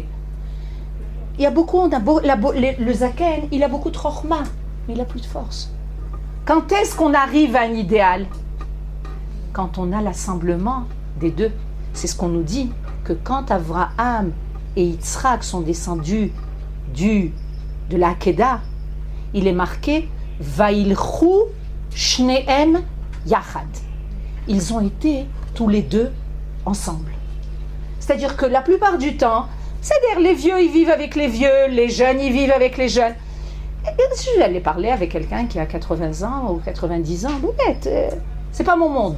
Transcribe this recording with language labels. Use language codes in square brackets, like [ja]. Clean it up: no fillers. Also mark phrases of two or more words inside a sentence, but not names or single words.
[fr] Il y a beaucoup, le Zaken, il a beaucoup de chokhma, mais il n'a plus de force. Quand est-ce qu'on arrive à un idéal? Quand on a l'assemblement des deux. C'est ce qu'on nous dit, que quand Avraham et Yitzhak sont descendus de la Akedah, il est marqué « [he] וילכו שניהם יחדו ». [fr] Ils ont été tous les deux ensemble. C'est-à-dire que la plupart du temps, c'est-à-dire les vieux, ils vivent avec les vieux, les jeunes, ils vivent avec les jeunes. Et si je vais aller parler avec quelqu'un qui a 80 ans ou 90 ans, c'est pas mon monde.